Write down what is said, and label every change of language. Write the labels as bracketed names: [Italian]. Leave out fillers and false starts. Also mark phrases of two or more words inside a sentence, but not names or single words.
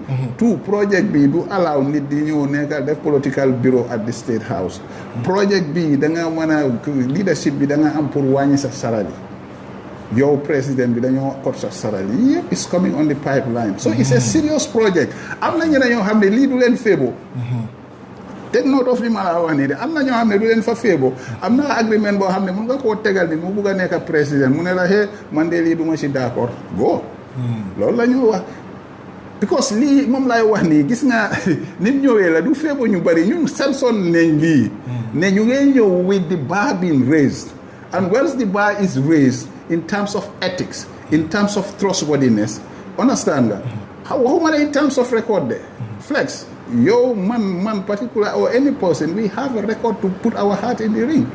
[Wolof] Two, project bi du allow nit di ñëw nekk def [English] political bureau at the State House. [Wolof] Project bi da nga mën a leadership bi da nga am pour wàññi sa salary. [English] Your president [Wolof] bi dañoo [English] cut sa salary yëpp is coming on the pipeline. So it's a serious project. [Wolof] Am na ñeneen ñoo xam ne lii du leen feebo. [English] Take note of [Wolof] li ma la wax nii de am na ñoo xam ne du leen fa feebo. Am na agreement boo xam ne mun nga koo tegal ni mu bugg a nekk président mu ne la hey man de lii du ma si d'accord go. Loolu la ñu wax. Because lii moom laay wax nii gis nga nit ñëwee la du feebo ñu bari ñun sanson nañ lii. ne ñu ngeen ñëw [English] with the bar being raised. And once the bar is raised in terms of ethics, in terms of trustworthiness, understand that? How many in terms of record there? Flex, yo, man particular, or any person, we have a record to put our heart in the ring.